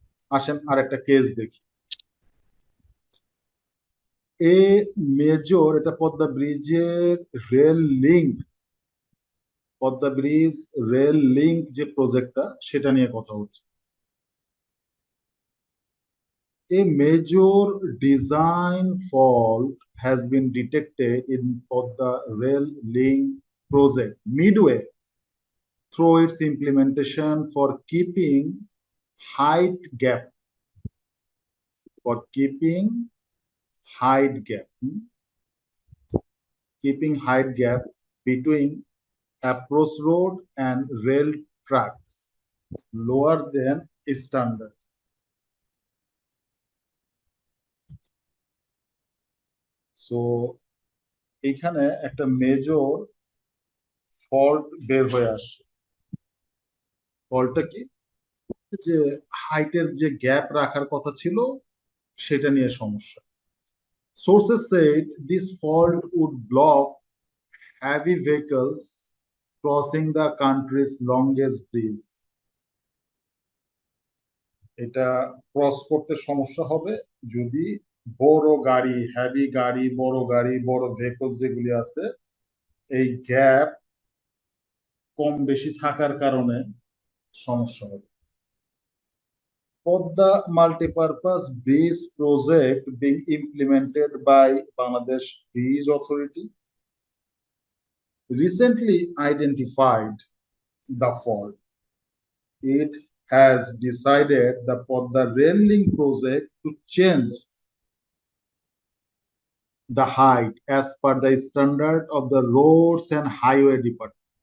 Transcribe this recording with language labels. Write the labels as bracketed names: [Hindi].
[Bangla] আসেন আর একটা কেস দেখি। এ মেজর, এটা পদ্মা ব্রিজের rail link, Padma bridge rail link যে প্রজেক্টটা, সেটা নিয়ে কথা হচ্ছে। [English] A major design fault has been detected in Podda rail link project midway through its implementation for keeping height gap, for keeping height gap, keeping height gap between approach road and rail tracks lower than standard. [Bangla] So এখানে একটা major fault বের হয়ে আসছে। ফল্টটা কি? যে হাইটের যে gap রাখার কথা ছিল, সেটা নিয়ে সমস্যা। [English] Sources said this fault would block heavy vehicles crossing the country's longest bridge. [Bangla] এটা ক্রস করতে সমস্যা হবে যদি বড় গাড়ি, হেভি গাড়ি, বড় ভেহিকল যেগুলি আছে, এই গ্যাপ কম বেশি থাকার কারণে সমস্যা হবে। [English] Podda multipurpose bridge project being implemented by Bangladesh Bridge Authority recently identified the fault. It has decided the Podda rail link project to change the height as per the standard of the Roads and Highway Department.